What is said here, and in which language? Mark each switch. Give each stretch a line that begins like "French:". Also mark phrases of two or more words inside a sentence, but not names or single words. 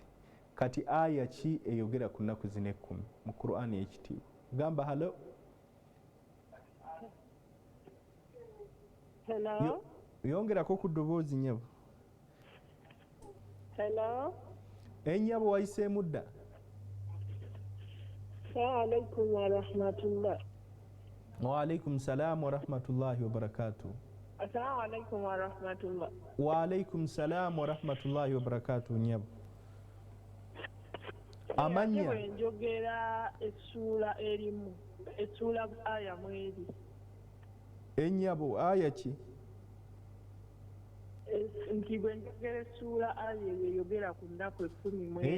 Ganda: Kati aya ki eyogera ku nnaku zino 10 mu Qur'an ekitiibwa? Gamba halo. Hello. Yongerako ku ddoboozi nyabo. Hello. Enyabo wayiseemu dda?
Arabic: السلام عليكم ورحمة الله. وعليكم السلام ورحمة الله وبركاته. السلام عليكم ورحمة الله. وعليكم السلام ورحمة الله وبركاته nyabo.
Ganda: Amanya njogera essula erimu essula aya mweri. Enyabo aya ki? Nti bwe njogera essula aya eyogera ku nnaku 10 mweri.